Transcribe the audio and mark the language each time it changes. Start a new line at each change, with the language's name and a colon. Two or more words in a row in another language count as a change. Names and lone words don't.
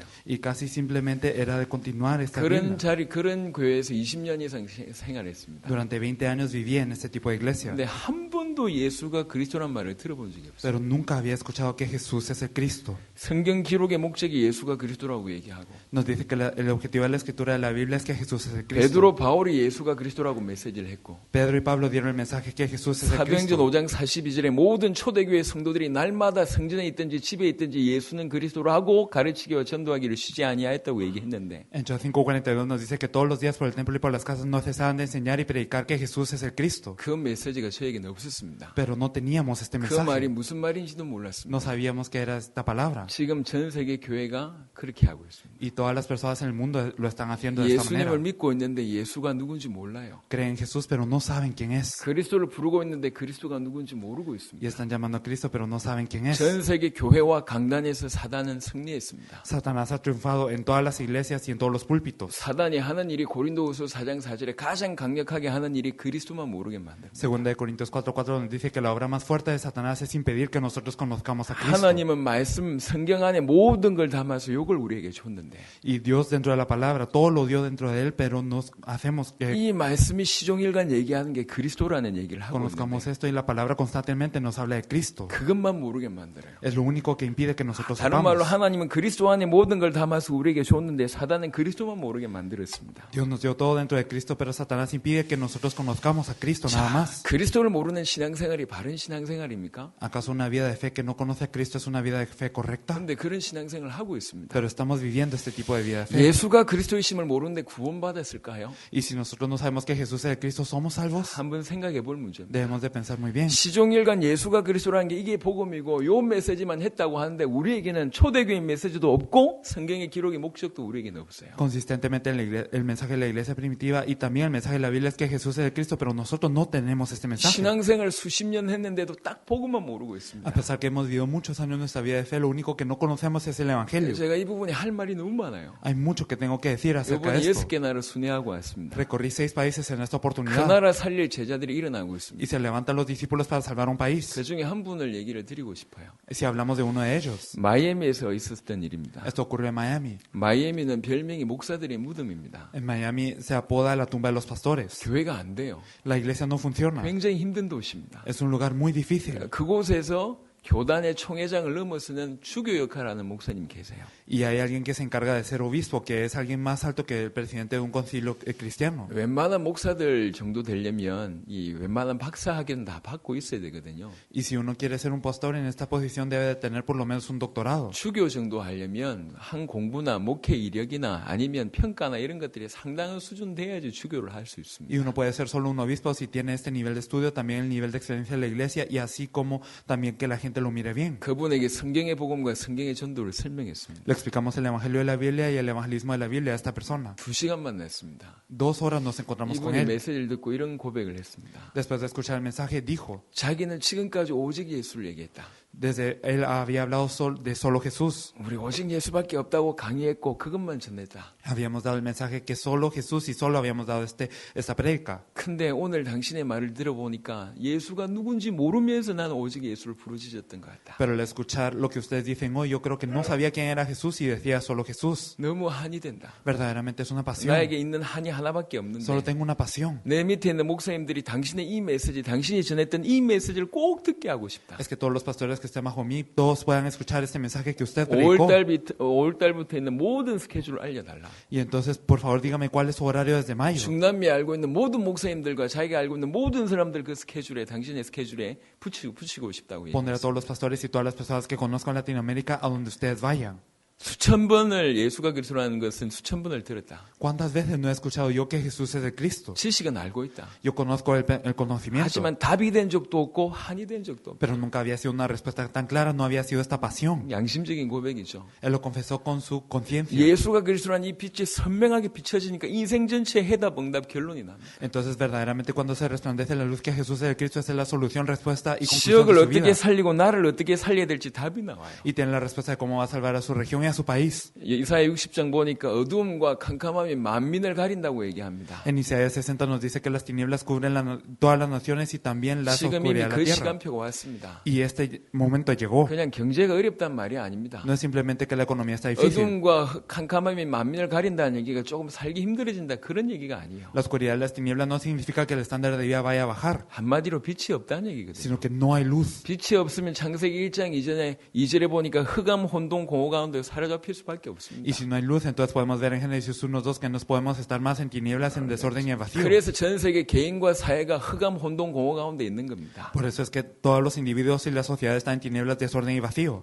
Spanish: Y casi simplemente era de continuar esta Biblia.
Korean: 그런 교회에서 20년 이상 생활했습니다.
Spanish: Durante 20 años viví en este tipo de iglesia.
Korean: 근데 한 번도 예수가 그리스도란 말을 들어본 적이 없어요.
Spanish: Pero nunca había escuchado que Jesús es el Cristo.
Korean: 성경 기록의 목적이 예수가 그리스도라고 얘기하고
Spanish: Nos dice que el objetivo de la escritura de la Biblia es que Jesús es el Cristo.
Korean: 베드로 바울이 예수가 그리스도라고 메시지를 했고
Spanish: Pedro y Pablo dieron el mensaje que Jesús es el
Korean: 사도행전
Spanish: Cristo.
Korean: 5장 42절에 모든 초대교회 성도들이 날마다 성전에 있든지 집에 있든지 예수는 그리스도로 하고 가르치기와 전도하기를 쉬지 아니하였다고 얘기했는데
Spanish: En Hechos 5:42 nos dice que todos los días por el templo y por las casas no cesaban de enseñar y predicar que Jesús es el Cristo.
Korean: 그 메시지가 저에게는 없었습니다.
Spanish: Pero no teníamos este
Korean: 그 말이
Spanish: mensaje.
Korean: 무슨 말인지도 몰랐습니다.
Spanish: No sabíamos que era esta palabra.
Korean: 지금 전 세계 교회가 그렇게 하고 있습니다.
Spanish: Y todas las personas en el mundo lo están haciendo de esta manera.
Korean: 예수님을 믿고 있는데 예수가 누군지 몰라요.
Spanish: Creen en Jesús pero no saben quién es.
Korean: 그리스도를 부르고 있는데 그리스도가 누군지 모르고
Spanish: Y
Korean: 있습니다.
Spanish: están llamando a Cristo pero no saben quién es.
Korean: 전 세계 교회와 강단에서 사단은 승리했습니다.
Spanish: Satanás ha triunfado en todas las iglesias y en todos los púlpitos.
Korean: 사단이 하는 일이 고린도후서 4장 4절에 가장 강력하게 하는 일이 그리스도만 모르게 만듭니다.
Spanish: Segunda de Corintios 4:4 nos dice que la obra más fuerte de Satanás es impedir que nosotros conozcamos a Cristo.
Korean: 하나님은 말씀 성경 안에 모든 걸 담아서 이걸 우리에게 줬는데
Spanish: Y Dios dentro de la palabra, todo lo dio dentro de él, pero nos hacemos que
Korean: 이 말씀이 시종일관 얘기하는 게 그리스도라는 얘기를 하고
Spanish: conozcamos
Korean: 있는데
Spanish: esto y la palabra constantemente nos habla de Cristo.
Korean: 그것만 모르고 모르게 만들어요.
Spanish: Es lo único que impide que nosotros
Korean: 다른 말로
Spanish: sepamos.
Korean: 하나님은 그리스도 안에 모든 걸 담아서 우리에게 줬는데 사단은 그리스도만 모르게 만들었습니다.
Spanish: Dios nos dio todo dentro de Cristo, pero Satanás impide que nosotros conozcamos a Cristo nada más.
Korean: 그리스도를 모르는 신앙생활이 바른 신앙생활입니까?
Spanish: ¿Acaso una vida de fe que no conoce a Cristo es una vida de fe correcta?
Korean: 그런데 그런 신앙생활을 하고 있습니다.
Spanish: Pero estamos viviendo este tipo de vida de fe.
Korean: 예수가 그리스도이심을 모르는데 구원받았을까요?
Spanish: Y si nosotros no sabemos que Jesús es el Cristo, ¿somos salvos?
Korean: 한번 생각해 볼 문제입니다.
Spanish: Debemos de pensar muy bien.
Korean: 시종일관 예수가 그리스도라는 게 이게 복음이고 요 메시지만 했다고 하는데 우리에게는 초대교인 메시지도 없고 성경의 기록의 목적도 우리에게는 없어요.
Spanish: Consistentemente el mensaje de la iglesia primitiva y también el mensaje de la Biblia es que Jesús es el Cristo, pero nosotros no tenemos este mensaje.
Korean: 신앙생활 수십 년 했는데도 딱 복음만 모르고 있습니다.
Spanish: A pesar que hemos vivido muchos años nuestra vida de fe, lo único que no conocemos es el Evangelio.
Korean: 제가 이 부분에 할 말이 너무 많아요.
Spanish: Hay mucho que tengo que decir acerca de
Korean: 이번에
Spanish: esto.
Korean: 6개 나라 순회하고 왔습니다.
Spanish: Recorrí 6 países en esta
Korean: 그
Spanish: oportunidad
Korean: 나라 살릴 제자들이 일어나고
Spanish: y
Korean: 있습니다.
Spanish: se levantan los discípulos para salvar un país.
Korean: 그 중에 한 분을 얘기를 드리고 싶어요.
Spanish: Si hablamos de uno de ellos,
Korean: 마이애미에서 있었던 일입니다.
Spanish: esto ocurrió en Miami.
Korean: 마이애미는 별명이 목사들의 무덤입니다.
Spanish: En Miami se apoda la tumba de los pastores.
Korean: 교회가 안 돼요.
Spanish: La iglesia no funciona.
Korean: 굉장히 힘든 도시입니다.
Spanish: Es un lugar muy difícil.
Korean: 그곳에서 교단의 총회장을 넘어서는 주교 역할을 하는 목사님 계세요.
Spanish: Y hay alguien que se encarga de ser obispo, que es alguien más alto que el presidente de un concilio cristiano.
Korean: 웬만한 목사들 정도 되려면 이 웬만한 박사 학위는 다 받고 있어야 되거든요.
Spanish: Y si uno quiere ser un pastor en esta posición, debe de tener por lo menos un doctorado.
Korean: 주교 정도 하려면 한 공부나 목회 이력이나 아니면 평가나 이런 것들이 상당한 수준 돼야지 주교를 할 수 있습니다.
Spanish: Y uno puede ser solo un obispo si tiene este nivel de estudio, también el nivel de excelencia de la iglesia, y así como también que la gente lo mire bien.
Korean: 그분에게 성경의 복음과 성경의 전도를 설명했습니다.
Spanish: Le explicamos el evangelio de la Biblia y el evangelismo de la Biblia a esta persona.
Korean: 2시간 만났습니다.
Spanish: 2 horas nos encontramos con
Korean: 이분이
Spanish: él.
Korean: 메시지를 듣고 이런 고백을 했습니다.
Spanish: Después de escuchar el mensaje, dijo,
Korean: 자기는 지금까지 오직 예수를 얘기했다.
Spanish: desde él había hablado de solo Jesús.
Korean: 우리 오직 예수밖에 없다고 강의했고 그것만 전했다.
Spanish: Habíamos dado el mensaje que solo Jesús y solo habíamos dado esta prédica.
Korean: 근데 오늘 당신의 말을 들어보니까 예수가 누군지 모르면서 나는 오직 예수를 부르짖었던 것 같다.
Spanish: Pero al escuchar lo que ustedes dicen hoy, yo creo que no sabía quién era Jesús y decía solo Jesús.
Korean: 너무 한이 된다.
Spanish: Verdaderamente es una pasión.
Korean: 나에게 있는 한이 하나밖에 없는데
Spanish: Solo tengo una pasión.
Korean: 내 밑에 있는 목사님들이 당신의 이 메시지, 당신이 전했던 이 메시지를 꼭 듣게 하고 싶다.
Spanish: Es que todos los pastores que estén bajo mí, todos puedan escuchar este mensaje que usted predicó.
Korean: 5월달부터 있는 모든 스케줄을 알려달라.
Spanish: Y entonces, por favor, dígame cuál es su horario desde mayo.
Korean: 중남미에 알고 있는 모든 목사님들과 자기가 알고 있는 모든 사람들 그 스케줄에 당신의 스케줄에 붙이고 싶다고
Spanish: Poner a
Korean: 얘기했어요.
Spanish: todos los pastores y todas las personas que conozco en Latinoamérica a donde ustedes vayan.
Korean: 수천 번을 예수가 그리스도라는 것은 수천 번을 들었다.
Spanish: ¿Cuántas veces no he escuchado yo que Jesús es el Cristo?
Korean: 지식은 알고 있다.
Spanish: Yo conozco el conocimiento,
Korean: 하지만 답이 된 적도 없고 한이 된 적도 없다.
Spanish: pero nunca había sido una respuesta tan clara, no había sido esta pasión.
Korean: 양심적인 고백이죠.
Spanish: Él lo confesó con su conciencia.
Korean: 예수가 그리스도라는 이 빛이 선명하게 비춰지니까 인생 전체의 해답, 응답, 결론이 납니다.
Spanish: Entonces, verdaderamente, cuando se resplandece la luz que Jesús es el Cristo, esa es la solución, respuesta y conclusión
Korean: 지역을
Spanish: de su vida.
Korean: 어떻게 살리고 나를 어떻게 살려야 될지 답이 나와요.
Spanish: Y tiene la respuesta de cómo va a salvar a su región y a su país.
Korean: 이사야 60장 보니까 어두움과 캄캄함이 만민을 가린다고 얘기합니다.
Spanish: En Isaías 60 nos dice que las tinieblas cubren todas las naciones y también la
Korean: 지금 이미
Spanish: oscuridad de
Korean: 그
Spanish: la tierra.
Korean: 시간표가 왔습니다.
Spanish: Y este momento llegó.
Korean: 그냥 경제가 어렵단 말이 아닙니다.
Spanish: No es simplemente que la economía está difícil.
Korean: 어둠과 캄캄함이 만민을 가린다는 얘기가 조금 살기 힘들어진다 그런 얘기가 아니에요.
Spanish: La oscuridad de las tinieblas no significa que el estándar de vida vaya a bajar,
Korean: 한마디로 빛이 없다는 얘기거든요.
Spanish: sino que no hay luz.
Korean: 빛이 없으면 창세기 1장 이전에 2절에 보니까 흑암, 혼돈, 공허 가운데 사로잡힐 수밖에 없습니다.
Spanish: Y si no hay luz, entonces podemos ver en Génesis 1:2 que nos podemos estar más en tinieblas, en desorden y en vacío.
Korean: 그래서 전 세계 개인과 사회가 흑암, 혼돈, 공허 가운데 있는 겁니다.
Spanish: Por eso es que todos los individuos y la sociedad están en tinieblas, desorden y vacío.